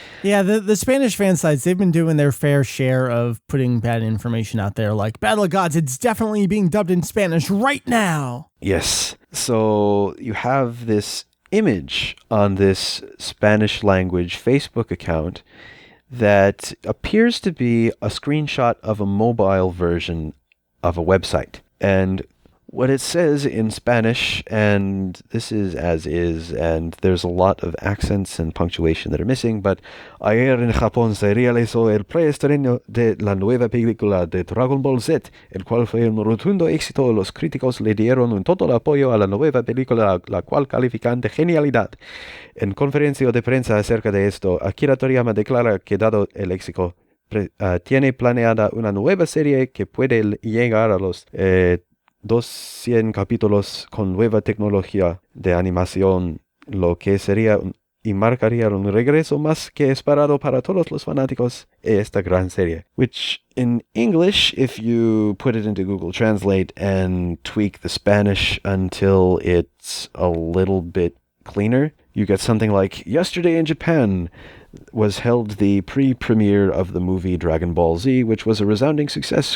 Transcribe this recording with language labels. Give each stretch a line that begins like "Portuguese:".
English: Yeah, the Spanish fan sites, they've been doing their fair share of putting bad information out there, like Battle of Gods, it's definitely being dubbed in Spanish right now. Yes. So you have this image on this Spanish language Facebook account that appears to be a screenshot of a mobile version of a website. And what it says in Spanish, and this is as is, and there's a lot of accents and punctuation that are missing, but
Spanish: ayer en Japón se realizó el preestreno de la nueva película de Dragon Ball Z, el cual fue un rotundo éxito. Los críticos le dieron un total apoyo a la nueva película, la cual califican de genialidad. En conferencia de prensa acerca de esto, Akira Toriyama declara que dado el éxito, tiene planeada una nueva serie que puede llegar a los 200 capítulos con nueva tecnología de animación, lo que sería y marcaría un regreso más que esperado para todos los fanáticos de esta gran serie.
English: Which, in English, if you put it into Google Translate and tweak the Spanish until it's a little bit cleaner, you get something like, yesterday in Japan was held the pre-premiere of the movie Dragon Ball Z, which was a resounding success.